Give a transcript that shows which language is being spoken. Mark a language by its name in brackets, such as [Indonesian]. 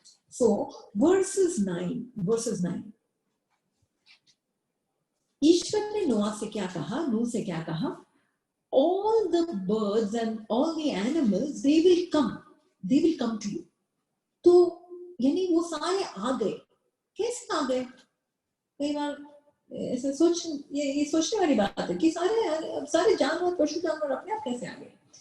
[English] So verses 9, [Hindi] ईश्वर ने नूह से क्या कहा? [English] All the birds and all the animals, they will come to you. [Hindi] तो यानी वो सारे आ गए. कैसे आ गए? कई बार ऐसे ये सोचने वाली बात है कि सारे जानवर, पशु जानवर अपने आप कैसे आ गए.